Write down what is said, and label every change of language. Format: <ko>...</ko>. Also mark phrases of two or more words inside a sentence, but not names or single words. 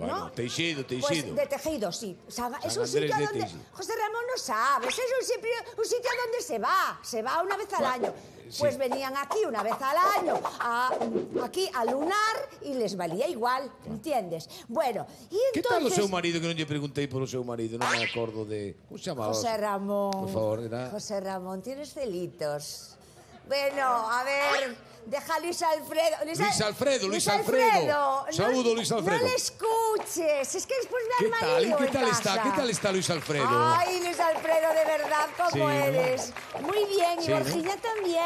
<es>Bueno, Teixido. Pues de Tejido, sí. Es un sitio donde... José Ramón no sabes, es un sitio donde se va una vez al año. Pues venían aquí una vez al año, aquí a lunar, y les valía igual, ¿entiendes? Bueno, y entonces...</es> <gl>¿Qué tal o seu marido, que non lle preguntei polo seu marido? Non me acordo de... Como se chamaba? José Ramón.</gl> <es>Por favor, era... José Ramón, tienes celitos. Bueno, a ver, deja a Luis Alfredo. Luis Alfredo. Saludo, Luis Alfredo. No le escuches, es que después me han marido ¿Qué tal está Luis Alfredo? Ay, Luis Alfredo, de verdad, ¿cómo eres? Muy bien, y Borjilla también.</es>